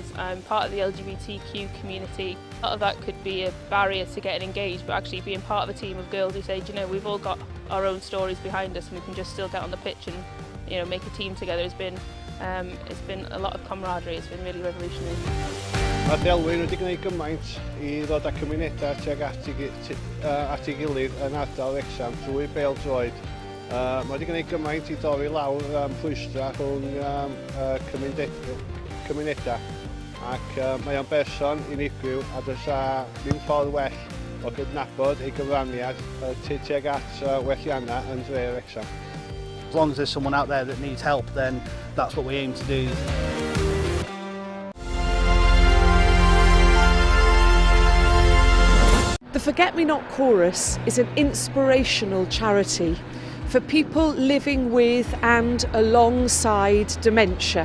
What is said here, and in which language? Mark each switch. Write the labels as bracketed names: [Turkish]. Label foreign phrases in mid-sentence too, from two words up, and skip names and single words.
[English] I'm part of the LGBTQ community. A lot of that could be a barrier to getting engaged, but actually being part of a team of girls who say, you know, we've all got our own stories behind us and we can just still get on the pitch and, you know, make a team together has been it's been a lot of camaraderie. It's been really revolutionary. [Welsh] Mae Delwyn wedi gwneud gymaint I ddod â cymunedau tuag at ei gilydd yn ardal Wrexham drwy bêl-droed. Mae wedi gwneud gymaint I dorri lawr pwystra rhwng cymunedau ac mae o'n berson unigryw a does ddim ffordd well o gydnabod ei gyfraniad tuag at welliannau yn dre Wrexham. [English] As long as there's someone out there that needs help, then that's what we aim to do. The Forget Me Not Chorus is an inspirational charity for people living with and alongside dementia.